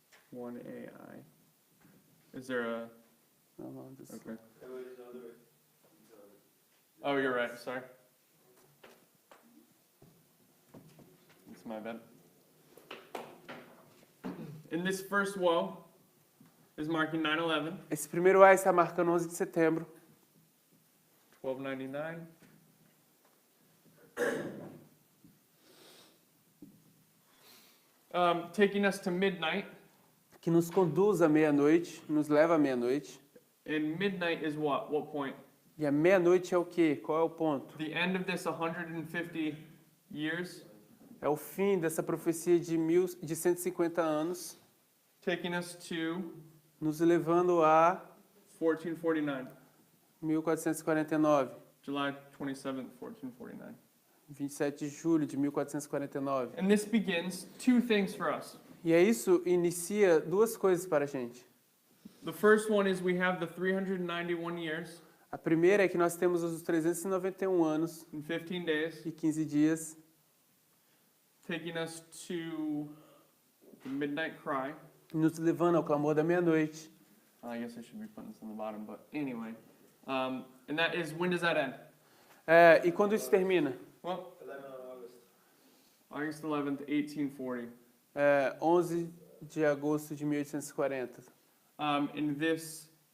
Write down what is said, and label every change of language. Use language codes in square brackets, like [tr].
[en] One AI. Is there a... [pt] Não, [en] this- Okay. No, it is the other way. Oh, you're right, sorry. It's my bad. And this first woe is marking 9/11, [pt] Esse primeiro AI está marcando 11 de setembro. [en] 1299. Taking us to midnight. [pt] Que nos conduz à meia-noite, nos leva à meia-noite. [en] And midnight is what? What point? [pt] E a meia-noite é o quê? Qual é o ponto? [en] The end of this 150 years, [pt] É o fim dessa profecia de 150 anos, [en] taking us to [pt] nos levando a [en] 1449. [pt] 1449, [en] July 27th, 1449. [pt] 27 de julho de 1449. [en] And this begins two things for us. [pt] E aí isso inicia duas coisas para a gente. [en] The first one is we have the 391 years [pt] A primeira é que nós temos os 391 anos [en] and 15 days, [pt] e 15 dias, [en] taking us to the midnight cry. [pt] nos levando ao clamor da meia-noite. [en] I guess I should be putting this on the bottom, but anyway. And that is, when does that end? [pt] E quando isso termina? [en] Well, 11 August. August 11th, 1840. [pt] 11 de agosto de 1840. [en] And this,